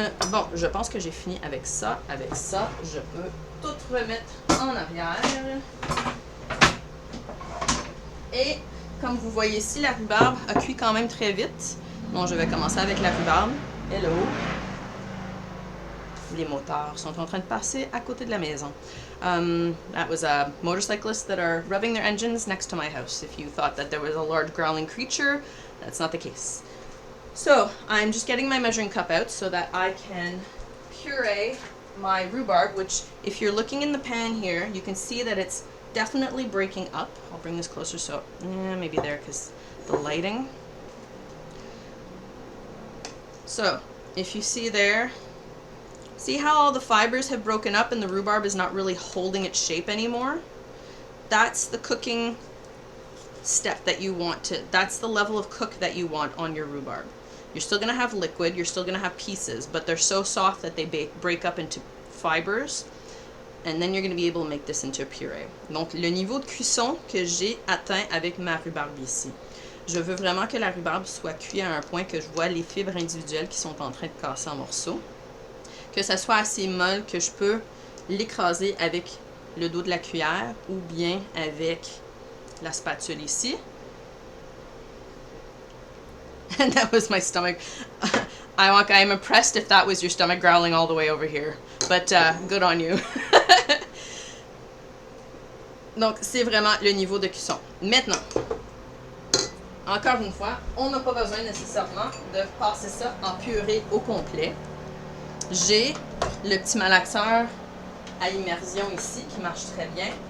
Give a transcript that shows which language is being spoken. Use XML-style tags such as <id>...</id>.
<fr>Bon, je pense que j'ai fini avec ça. Avec ça, je peux tout remettre en arrière. Et comme vous voyez ici, la rhubarbe a cuit quand même très vite. Bon, je vais commencer avec la rhubarbe. Hello! Les motards sont en train de passer à côté de la maison.</fr> <en>That was motorcyclists that are rubbing their engines next to my house. If you thought that there was a large growling creature, that's not the case. So, I'm just getting my measuring cup out so that I can puree my rhubarb, which if you're looking in the pan here, you can see that it's definitely breaking up. I'll bring this closer so, maybe there because the lighting. So, if you see there, see how all the fibers have broken up and the rhubarb is not really holding its shape anymore? That's the cooking step that you want to, that's the level of cook that you want on your rhubarb. You're still going to have liquid, you're still going to have pieces, but they're so soft that they break up into fibers, and then you're going to be able to make this into a puree.</en> <fr>Donc, le niveau de cuisson que j'ai atteint avec ma rhubarbe ici. Je veux vraiment que la rhubarbe soit cuite à un point que je vois les fibres individuelles qui sont en train de casser en morceaux. Que ça soit assez molle que je peux l'écraser avec le dos de la cuillère ou bien avec la spatule ici.</fr> <en>And that was my stomach. I'm impressed if that was your stomach growling all the way over here. But good on you.</en> <fr>Donc, c'est vraiment le niveau de cuisson. Maintenant, encore une fois, on n'a pas besoin nécessairement de passer ça en purée au complet. J'ai le petit malaxeur à immersion ici qui marche très bien.</fr>